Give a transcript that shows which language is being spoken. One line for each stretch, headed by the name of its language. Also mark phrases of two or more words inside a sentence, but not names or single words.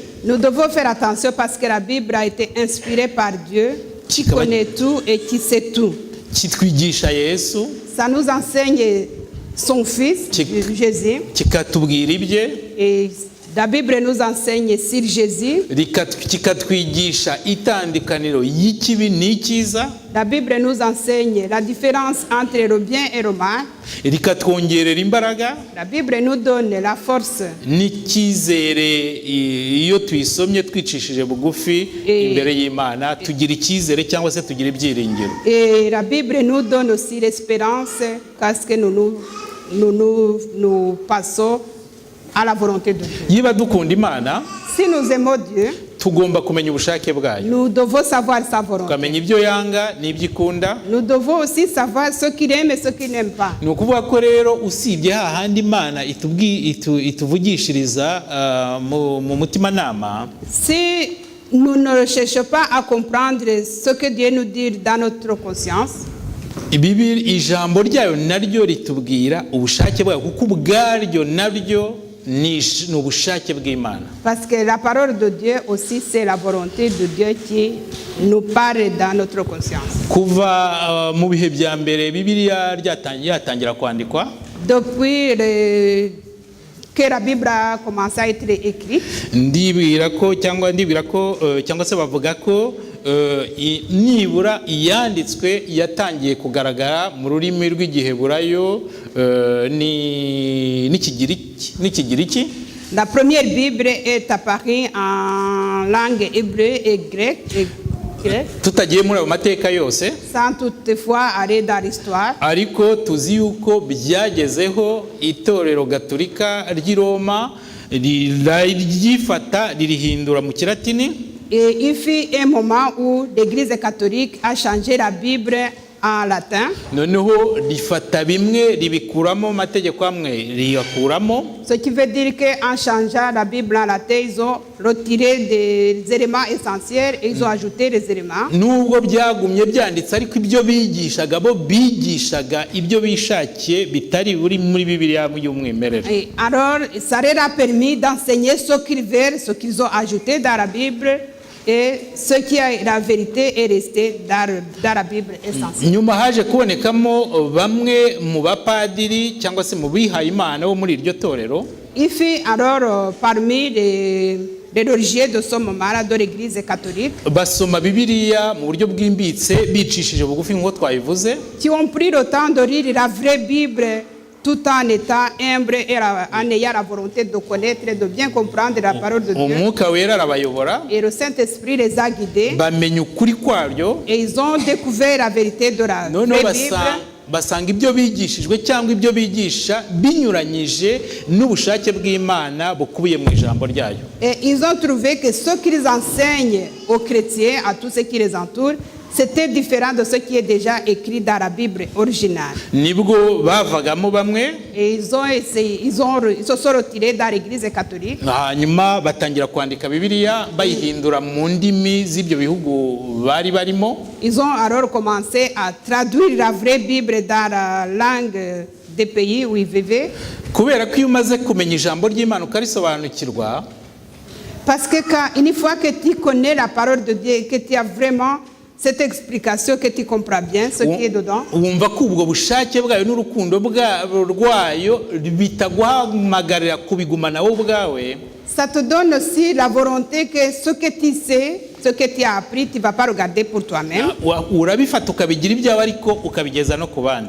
French: Nous devons faire attention parce que la Bible a été inspirée par Dieu, qui connaît tout et qui sait tout.
Kinyarwanda: Kitwigisha Yesu.
French: Ça nous enseigne son fils, Jésus.
Kinyarwanda: Kikatubwira ibye.
French: Et la Bible nous enseigne sur Jésus.
Kinyarwanda: Kikatwigisha itandukaniro y'ikibi n'icyiza.
French: La Bible nous enseigne la différence entre le bien et le mal.
Kinyarwanda: Rikatwongerera imbaraga.
French: La Bible nous donne la force.
Kinyarwanda: N'icyizere iyo tuyisomye twicishije bugufi imbere y'Imana tugira icyizere cyangwa se tugira ibyiringiro.
French: Et la Bible nous donne aussi l'espérance parce que nous passons à la volonté de Dieu.
Kinyarwanda: Yiba dukunda Imana,
French: si nous aimons Dieu,
Kinyarwanda: tugomba kumenya ubushake bwayo.
French: Nous devons savoir sa volonté.
Kinyarwanda: Tukamenya ibyo yanga n'ibyo ikunda.
French: Nous devons aussi savoir ce qu'il aime et ce qu'il n'aime pas.
Kinyarwanda: Ni ukuvuga ko rero usibye hahandi Imana ituvugishiriza mu mutimanama.
French: Si nous ne cherchons pas à comprendre ce que Dieu nous dit dans notre conscience,
Kinyarwanda: ijambo ryayo naryo ritubwira ubushake bwayo kuko ubwaryo naryo ni ubushake bw'Imana.
French: Parce que la parole de Dieu aussi c'est la volonté de Dieu qui nous parle dans notre conscience.
Kinyarwanda: Kuva mu bihe bya mbere Bibiliya yatangira kwandikwa.
French: Depuis que la Bible a commencé à être écrite.
Kinyarwanda: ndibwira ko cyangwa se bavuga ko nibura iyanditswe yatangiye kugaragara mu rurimi rw'igiheburayo n'ikigiriki.
French: La première Bible est apparue en langue hébreu et grecque,
Kinyarwanda: tutagiye muri ayo mateka yose,
French: sans toutefois aller dans l'histoire.
Kinyarwanda: ariko tuzi yuko byagezeho itorero gatolika ry'i Roma ryifata ririhindura mu kilatini.
French: Et il fut un moment où l'Église catholique a changé la Bible en latin.
Kinyarwanda: noneho rifata bimwe ribikuramo amategeko amwe riyakuramo.
French: Ce qui veut dire qu'en changeant la Bible en latin, ils ont retiré des éléments essentiels et ils ont ajouté des éléments.
Kinyarwanda: Nubwo byagumye byanditse, ariko ibyo bigishaga bo bigishaga ibyo bishakiye bitari buri muri Bibiliya y'umwimerere.
French: Et alors, ça leur a permis d'enseigner ce qu'ils veulent, ce qu'ils ont ajouté dans la Bible, et ce qui est la vérité est resté dans la Bible essentielle.
Kinyarwanda: Nyuma haje kubonekamo bamwe mu bapadiri cyangwa se mu bihaye Imana bo muri iryo torero.
French: Il fut alors parmi les religieux de ce moment-là de l'Église catholique
Kinyarwanda: Basoma Bibiliya mu buryo bwimbitse bicishije bugufi nk'uko twabivuze.
French: qui ont pris le temps de lire la vraie Bible tout en étant humble et en ayant la volonté de connaître et de bien comprendre la parole de Dieu.
Kinyarwanda: Umwuka wera arabayobora,
French: Et le Saint-Esprit les a guidés
Kinyarwanda: bamenya ukuri kwaryo,
French: et ils ont découvert la vérité de la
Kinyarwanda: noneho
French: vraie Bible.
Kinyarwanda: basanga ibyo bigishijwe cyangwa ibyo bigisha binyuranyije n'ubushake bw'Imana bukubiye mu ijambo ryayo.
French: Et ils ont trouvé que ce qu'ils enseignent aux chrétiens, à tous ceux qui les entourent, c'était différent de ce qui est déjà écrit dans la Bible originale.
Kinyarwanda: Nibwo bavagamo bamwe,
French: Et ils ont essayé, ils se sont retirés dans l'Église catholique.
Kinyarwanda: hanyuma batangira kwandika Bibiliya bayihindura mu ndimi z'ibyo bihugu bari barimo.
French: Ils ont alors commencé à traduire la vraie Bible dans la langue des pays où ils vivaient.
Kinyarwanda: Kubera ko iyo umaze kumenya ijambo ry'Imana ukarisobanukirwa,
French: Parce que une fois que tu connais la parole de Dieu et que tu as vraiment cette explication, que tu comprends bien ce qui est dedans,
Kinyarwanda: wumva ko ubwo bushake bwayo n'urukundo rwayo bitaguhamagarira kubigumana wowe ubwawe.
French: ça te donne aussi la volonté que ce que tu sais, ce que tu as appris, tu ne vas pas regarder pour toi-même.
Kinyarwanda: Urabifata ukabigira ibyawe ariko ukabigeza no ku bandi.